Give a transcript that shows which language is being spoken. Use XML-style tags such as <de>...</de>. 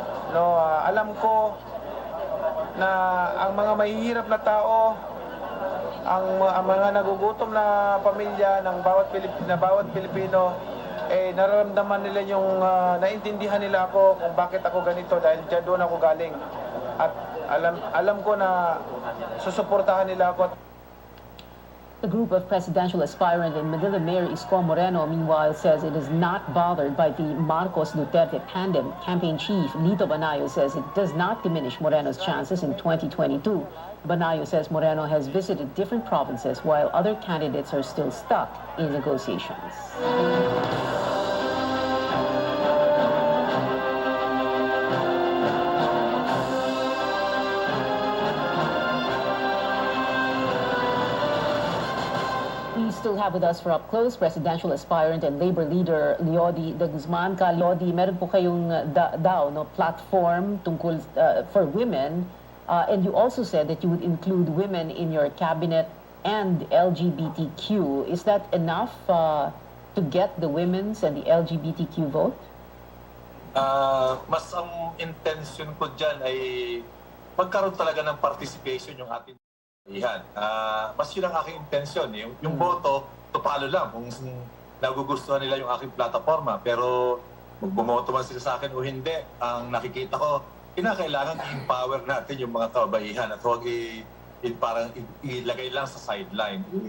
<tl>No, alam ko na ang mga mahihirap na tao, ang mga nagugutom na pamilya ng bawat Pilipino, nararamdaman nila yung naintindihan nila ako kung bakit ako ganito dahil doon ako galing. At alam ko na susuportahan nila ako.</tl> <en>The group of presidential aspirant and Manila Mayor Isko Moreno, meanwhile, says it is not bothered by the Marcos-Duterte tandem. Campaign chief Lito Banayo says it does not diminish Moreno's chances in 2022. Banayo says Moreno has visited different provinces while other candidates are still stuck in negotiations. We still have with us for up close presidential aspirant and labor leader Leody de Guzman. Leody,</en> <tl>meron po kayong platform tungkol</tl> <en>for women, and you also said that you would include women in your cabinet and LGBTQ. Is that enough to get the women's and the LGBTQ vote?</en> <tl>Mas ang intention ko dyan ay magkaroon talaga ng participation yung ating kababaihan. Mas yun ang aking intensyon. Yung boto, tupalo lang kung nagugustuhan nila yung aking plataforma. Pero kung bumoto man sila sa akin o hindi, ang nakikita ko, kinakailangan i-empower natin yung mga kababaihan at huwag parang ilagay lang sa sideline.</tl>